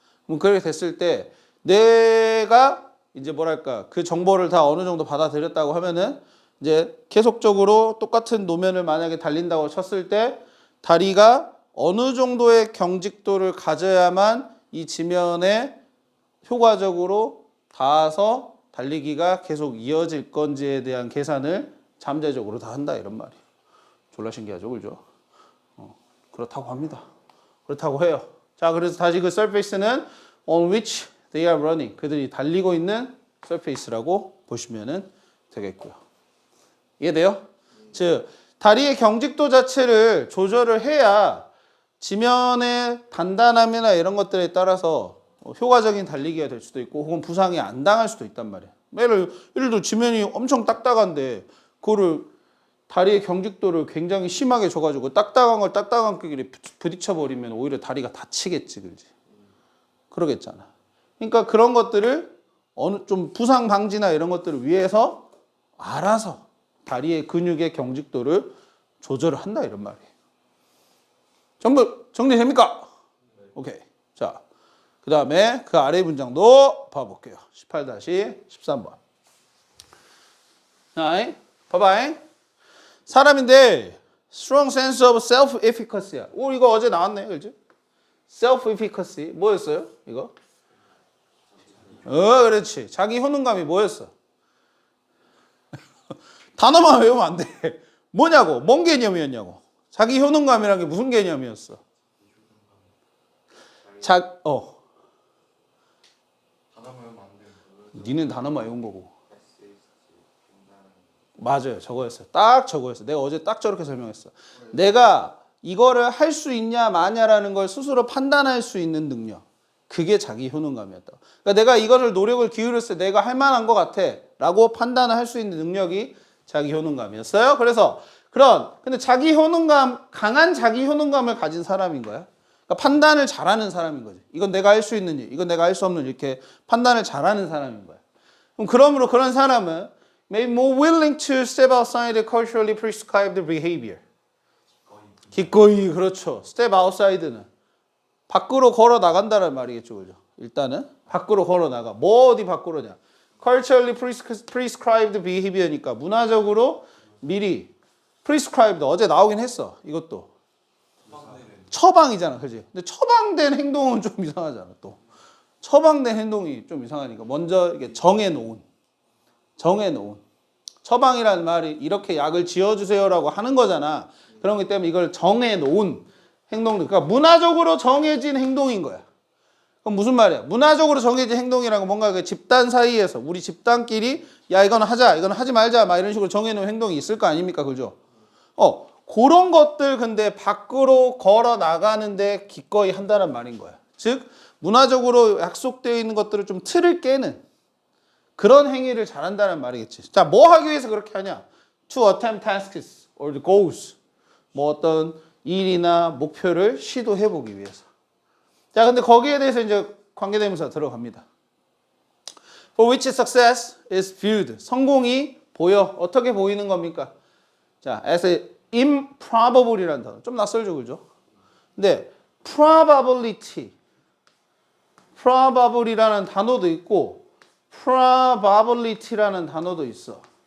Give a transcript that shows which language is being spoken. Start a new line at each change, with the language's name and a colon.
Korean: 그럼 그렇게 됐을 때 뇌가 이제 뭐랄까 그 정보를 다 어느 정도 받아들였다고 하면은 이제 계속적으로 똑같은 노면을 만약에 달린다고 쳤을 때 다리가 어느 정도의 경직도를 가져야만 이 지면에 효과적으로 닿아서 달리기가 계속 이어질 건지에 대한 계산을 잠재적으로 다 한다 이런 말이에요. 졸라 신기하죠, 그죠? 그렇다고 합니다. 그렇다고 해요. 자, 그래서 다시 그
English: surface는 on which they are running.
Korean: 그들이 달리고 있는 surface라고 보시면 되겠고요. 이해돼요? 즉, 다리의 경직도 자체를 조절을 해야 지면의 단단함이나 이런 것들에 따라서 효과적인 달리기가 될 수도 있고 혹은 부상이 안 당할 수도 있단 말이에요. 예를 들어 지면이 엄청 딱딱한데 그거를 다리의 경직도를 굉장히 심하게 줘가지고 딱딱한 걸 딱딱한끼리 부딪혀버리면 오히려 다리가 다치겠지, 그지? 그러겠잖아. 그러니까 그런 것들을 좀 부상 방지나 이런 것들을 위해서 알아서 다리의 근육의 경직도를 조절을 한다 이런 말이에요. 전부 정리됩니까? 오케이. 자, 그 다음에 그 아래 문장도 봐볼게요. 18-13번. 자, 봐봐. 사람인데
English: strong sense of self-efficacy야.
Korean: 이거 어제 나왔네, 그렇지? self-efficacy 뭐였어요? 이거? 그렇지. 자기 효능감이 뭐였어? 단어만 외우면 안 돼. 뭐냐고? 뭔 개념이었냐고? 자기 효능감이란 게 무슨 개념이었어? 단어만 외우면 안 돼. 니는 단어만 외운 거고. 맞아요. 저거였어요. 딱 저거였어요. 내가 어제 딱 저렇게 설명했어. 내가 이거를 할 수 있냐 마냐라는 걸 스스로 판단할 수 있는 능력. 그게 자기 효능감이었다. 그러니까 내가 이거를 노력을 기울였을 때 내가 할 만한 것 같아 라고 판단을 할 수 있는 능력이 자기 효능감이었어요. 그래서 근데 자기 효능감, 강한 자기 효능감을 가진 사람인 거야. 그러니까 판단을 잘하는 사람인 거지. 이건 내가 할 수 있는 일, 이건 내가 할 수 없는 일, 이렇게 판단을 잘하는 사람인 거야. 그럼 그러므로 그런 사람은
English: may be more willing to step outside the culturally prescribed behavior.
Korean: 기꺼이 그렇죠. step outside는 밖으로 걸어 나간다는 말이겠죠, 그죠? 일단은 밖으로 걸어 나가. 뭐 어디 밖으로냐?
English: culturally prescribed behavior
Korean: 니까 문화적으로 미리 prescribed 어제 나오긴 했어. 이것도 처방이잖아, 그지? 근데 처방된 행동은 좀 이상하잖아, 또. 처방된 행동이 좀 이상하니까 먼저 이게 정해놓은 처방이라는 말이 이렇게 약을 지어주세요라고 하는 거잖아. 그런 거기 때문에 이걸 정해놓은 행동들, 그러니까 문화적으로 정해진 행동인 거야. 그럼 무슨 말이야? 문화적으로 정해진 행동이라는 건 뭔가 그 집단 사이에서 우리 집단끼리 야 이거는 하자, 이거는 하지 말자, 막 이런 식으로 정해놓은 행동이 있을 거 아닙니까, 그죠? 그런 것들 근데 밖으로 걸어 나가는데 기꺼이 한다는 말인 거야. 즉 문화적으로 약속되어 있는 것들을 좀 틀을 깨는 그런 행위를 잘한다는 말이겠지. 자, 뭐 하기 위해서 그렇게 하냐?
English: To attempt tasks or the goals.
Korean: 뭐 어떤 일이나 목표를 시도해 보기 위해서. 자, 근데 거기에 대해서 이제 관계대명사 들어갑니다.
English: For which success is viewed.
Korean: 성공이 보여. 어떻게 보이는 겁니까? 자,
English: as a improbable
Korean: 이라는 단어. 좀 낯설죠, 그죠? 근데 probable이라는 단어도 있고 probability라는 단어도 있어.